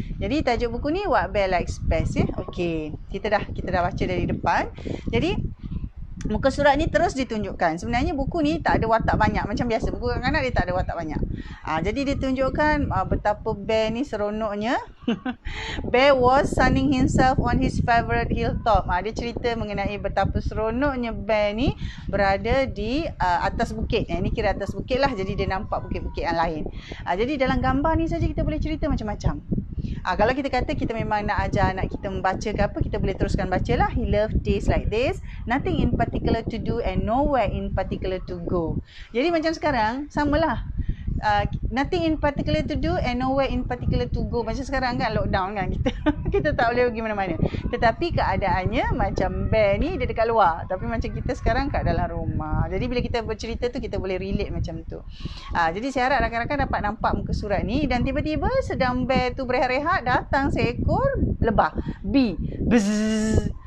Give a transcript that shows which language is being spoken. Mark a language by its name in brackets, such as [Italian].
[Malay] Jadi tajuk buku ni What Bear Likes Best Okey, kita dah baca dari depan. Jadi muka surat ni terus ditunjukkan. Sebenarnya buku ni tak ada watak banyak. Macam biasa buku kanak-kanak dia tak ada watak banyak. Jadi ditunjukkan betapa bear ni seronoknya. [English] Bear was sunning himself on his favorite hilltop. [Malay] Dia cerita mengenai betapa seronoknya bear ni berada di atas bukit. Ini kira atas bukit lah. Jadi dia nampak bukit-bukit yang lain. Jadi dalam gambar ni saja kita boleh cerita macam-macam. Kalau kita kata kita memang nak ajar anak kita membaca ke apa, kita boleh teruskan bacalah. [English] He loved days like this, nothing in particular to do and nowhere in particular to go. [Malay] Jadi macam sekarang, samalah. [English] nothing in particular to do and nowhere in particular to go. [Malay] Macam sekarang kan lockdown kan, kita kita tak boleh pergi mana-mana. Tetapi keadaannya macam Bear ni dia dekat luar, tapi macam kita sekarang kat dalam rumah. Jadi bila kita bercerita tu kita boleh relate macam tu. Jadi saya harap rakan-rakan dapat nampak muka surat ni. Dan tiba-tiba sedang Bear tu berehat-rehat, datang seekor lebah, bee. Bzzz.